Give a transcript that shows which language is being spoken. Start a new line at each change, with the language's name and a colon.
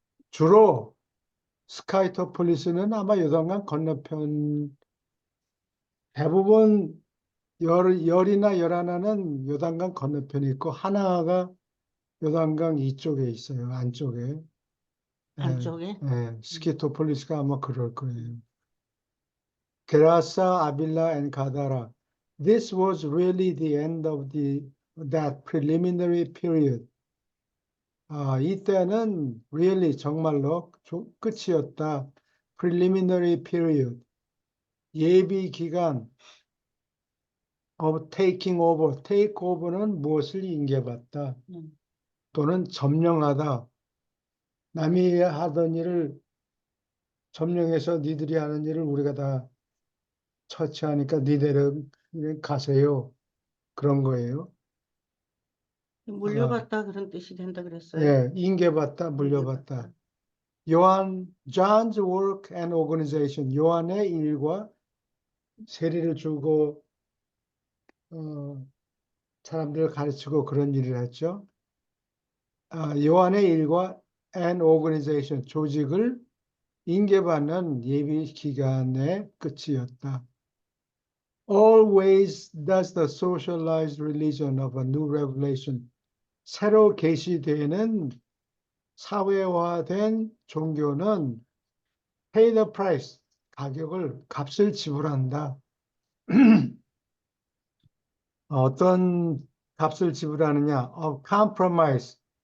Korean: 주로 스카이토폴리스는 아마 요단강 건너편 대부분 열이나 열하나는 요단강 건너편에 있고 하나가 요단강 이쪽에 있어요. 안쪽에. 안쪽에? 스키토폴리스가 아마 그럴 거예요. 게라사, 아빌라, and 가다라.
English: This was really the end of that preliminary period.
Korean: 이때는 really 정말로 끝이었다.
English: preliminary period.
Korean: 예비 기간
English: of taking over.
Korean: take over는 무엇을 인계받다 또는 점령하다. 남이 하던 일을 점령해서 니들이 하는 일을 우리가 다 처치하니까 니들은 가세요. 그런 거예요. 물려받다 그런 뜻이 된다 그랬어요. 예, 인계받다, 물려받다.
English: John's work and organization.
Korean: 요한의 일과 세리를 주고 사람들을 가르치고 그런 일을 했죠. 요한의 일과
English: and organization,
Korean: 조직을 인계받는 예비 기간의 끝이었다.
English: Always does the socialized religion of a new revelation.
Korean: 새로 계시되는 사회화된 종교는
English: pay the price,
Korean: 값을 지불한다. 어떤 값을 지불하느냐? compromise.